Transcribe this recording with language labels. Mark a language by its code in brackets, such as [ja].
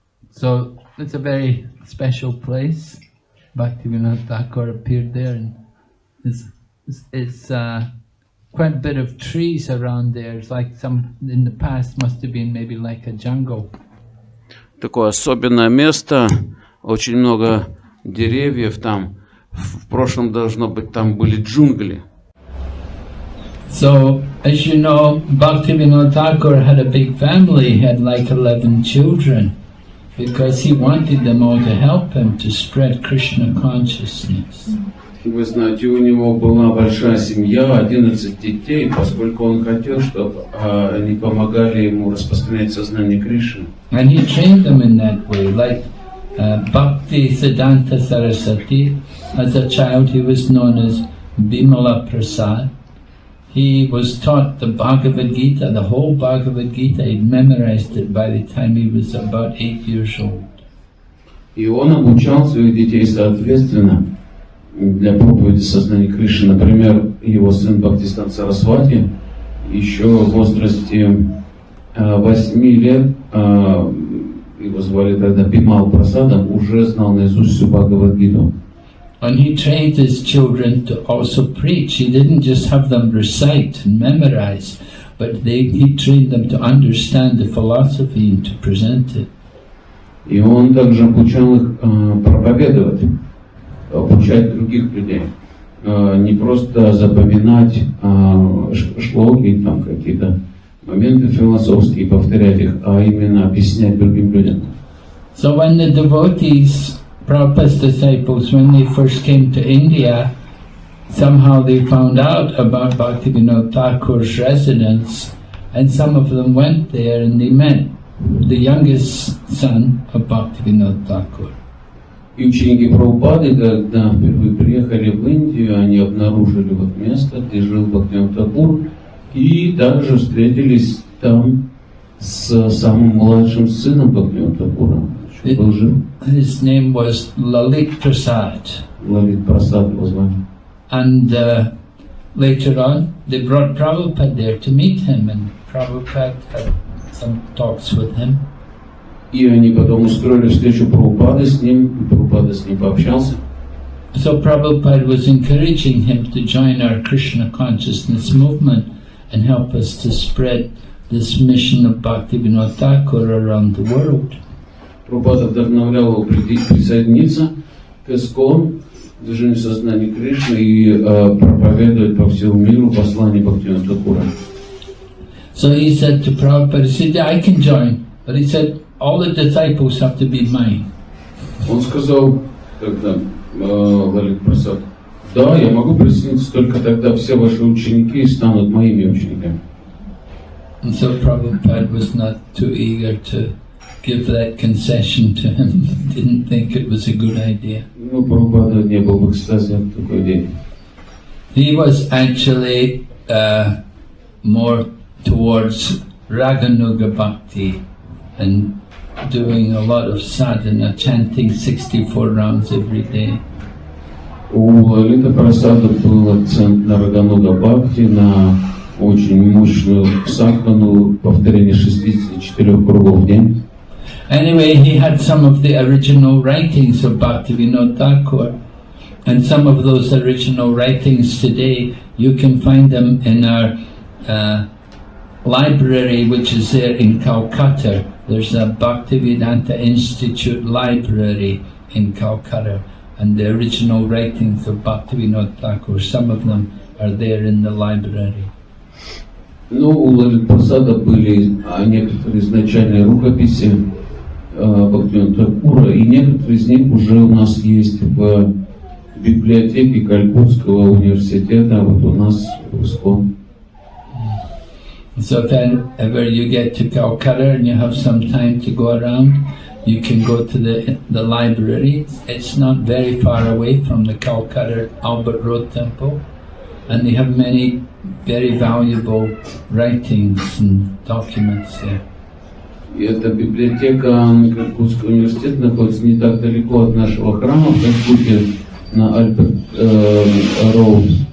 [en] So it's a very special place. Bhaktivinoda Thakur appeared there, and it's quite a bit of trees around there. It's like some, in the past must have been maybe like a jungle. [ru] Такое особенное место, очень много деревьев там. В прошлом должно быть там были джунгли. [en] So, as you know, Bhaktivinoda Thakur had a big family. He had like 11 children, because he wanted them all to help him to spread Krishna consciousness. [ru] Вы знаете, у него была большая семья, 11 детей, поскольку он хотел, чтобы они помогали ему распространять сознание Кришны. [en] And he trained them in that way, like Bhakti Siddhanta Saraswati. As a child, he was known as Bimala Prasad. He was taught the Bhagavad Gita, the whole Bhagavad Gita. He'd memorized it by the time he was about 8 years old. [ru] И он обучал своих детей соответственно для проповеди сознания Кришны. Например, его сын Бхактисиданта Сарасвати еще в возрасте 8 лет, его звали тогда Бимал Прасадом, уже знал наизусть всю Бхагавад-гиту. [en] And he trained his children to also preach. He didn't just have them recite and memorize, but he trained them to understand the philosophy and to present it. [ru] И он также обучал их проповедовать, обучать других людей. Не просто запоминать шлоки, там какие-то моменты философские, повторять их, а именно объяснять другим людям. [en] So when the devotees, Prabhupada's disciples, when they first came to India, somehow they found out about Bhaktivinoda Thakur's residence, and some of them went there and they met the youngest son of Bhaktivinoda Thakur. [ru] И ученики Прабхупады, когда впервые приехали в Индию, они обнаружили вот место, где жил Бхактивиноде Тхакур, и также встретились там с самым младшим сыном Бхактивиноде Тхакура. Был жив. [en] His name was Lalit Prasad. [ru] Лалит Прасад его звали. [en] And later on, they brought Prabhupada there to meet him, and Prabhupada had some talks with him. [ru] И они потом устроили встречу Прабхупады с ним, и Прабхупада с ним пообщался. [en] So Prabhupada was encouraging him to join our Krishna consciousness movement and help us to spread this mission of Bhaktivinoda Thakur around the world. [ru] Прабхупада вдохновлял его присоединиться к ИСККОН, движению сознания Кришны, и проповедовать по всему миру послание Бхактивинода Тхакура. [en] So he said to Prabhupada, he said, yeah, I can join, but he said, all the disciples have to be mine. [ru] Он сказал, тогда Лалит Прасад, да, я могу присоединиться, только тогда все ваши ученики станут моими учениками. [en] And so Prabhupada was not too eager to give that concession to him. Didn't think it was a good idea. [ru] Ну, Прабхупада не был в экстазе от такой идеи. [en] He was actually more towards Raganuga Bhakti and doing a lot of sadhana, chanting 64 rounds every day. [ru] У Лалита Прасада был акцент на Рагануга Бхакти, на очень мощную садхану, повторение 64 кругов в день. [en] Anyway, he had some of the original writings of Bhaktivinoda Thakur, and some of those original writings today, you can find them in our library, which is there in Calcutta. There's a Bhaktivedanta Institute library in Calcutta, and the original writings of Bhaktivinoda Thakur, some of them are there in the library. [ru] Ну, у Лалита Прасада были некоторые изначальные рукописи Бхактивинода Тхакура, и некоторые из них уже у нас есть в библиотеке Калькутского университета, вот у нас в ИСККОН. [en] So if ever you get to Calcutta and you have some time to go around, you can go to the library. It's not very far away from the Calcutta Albert Road Temple, and they have many very valuable writings and documents there. [ru] И эта библиотека Калькутского университета находится не так далеко от нашего храма в Калькутте на Альберт Роуд.